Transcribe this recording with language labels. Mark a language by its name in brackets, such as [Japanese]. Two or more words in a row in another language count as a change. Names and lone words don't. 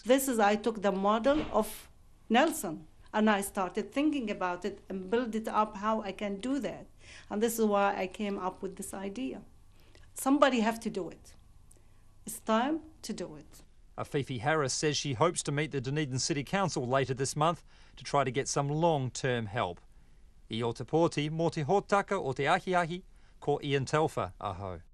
[English] I took the model of Nelson and I started thinking about it and build it up how I can do that. And this is why I came up with this idea. Somebody have to do it. It's time to do it. Fifi Harris says she hopes to meet the Dunedin City Council later this month to try to get some long-term help. [Māori] I o te pōti, mō te hōtaka o te ahiahi, ko Ian Telfer, aho.